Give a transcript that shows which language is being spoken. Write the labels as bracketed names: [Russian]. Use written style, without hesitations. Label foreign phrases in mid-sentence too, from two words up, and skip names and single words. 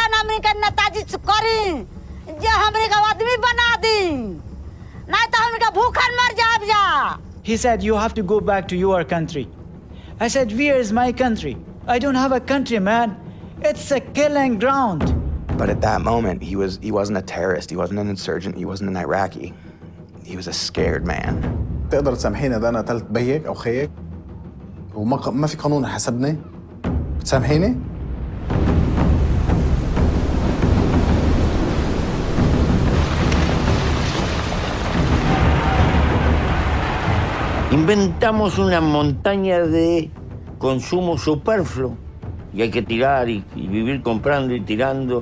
[Bhojpuri] हमने के नेताजी करी जे हमरे के आदमी बना दी नहीं तो हमने के भूखन मर जाब जा. [English] He said, you have to go back to your country. I said, where is my country? I don't have a country, man. It's a killing ground. But at that moment, he wasn't a terrorist, he wasn't an insurgent, he wasn't an Iraqi. He was a scared man. [Arabic] تقدر تسامحيني ده انا قتلت بيك او خيك وما في قانون حسبني؟ بتسامحيني؟ [Spanish] Inventamos una montaña de consumo superfluo y hay que tirar y vivir comprando y tirando.